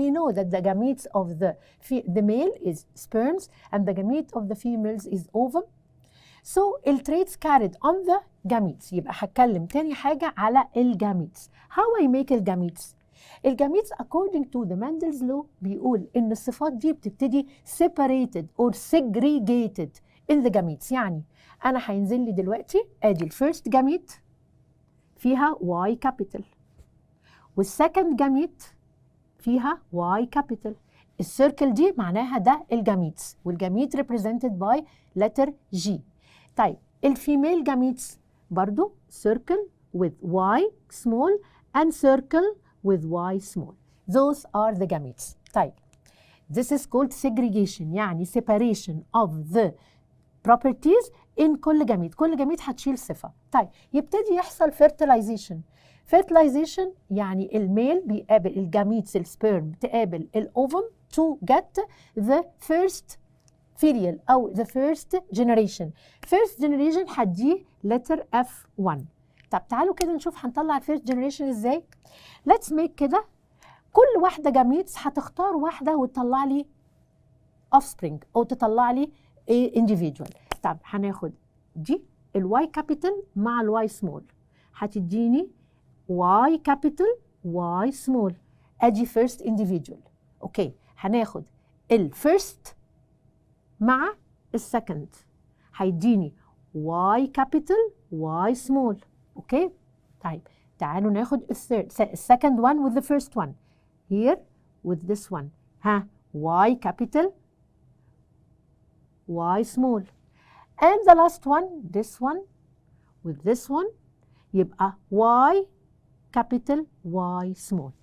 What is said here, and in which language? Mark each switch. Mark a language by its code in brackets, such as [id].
[en] We know that the gametes of the male is sperms and the gamete of the females is ovum. So الtraits carried on the gametes. [ar] يبقى هتكلم تاني حاجة على الجاميتس. [en] How I make [ar] الجاميتس؟ الجاميتس according to the Mendel's law بيقول إن الصفات دي بتبتدي separated or segregated in the gametes. يعني أنا هينزل لي دلوقتي أدي الفيرست جاميت فيها Y capital والسكند جاميت فيها Y capital. السيركل دي معناها ده الجاميتس والجاميت represented by letter G. طيب الفيميل جاميتس برضو circle with Y small and circle with Y small. [en] Those are the gametes. طيب this is called segregation يعني separation of the properties in كل gamete. [ar] كل جاميت هتشيل صفة. طيب يبتدي يحصل fertilization. fertilization يعني الميل بيقابل الجاميتس السبيرم تقابل الأوفم to get the first filial أو the first generation. [en] first generation هديه letter F1. [ar] طب تعالوا كده نشوف هنطلع الفيرست جنريشن ازاي. [en] let's make [ar] كده كل واحدة جاميتس هتختار واحدة وتطلع لي offspring أو تطلع لي individual. [en] طب هناخد دي الواي كابيتال مع الواي سمول هتديني واي كابيتال واي سمول. ادي فيرست individual. اوكي هناخد الفيرست مع السكند هيديني Y capital Y small. Okay طيب تعالوا ناخد السكند one with the first one here with this one. ها y capital y small and the last one this one with this one يبقى y capital y small.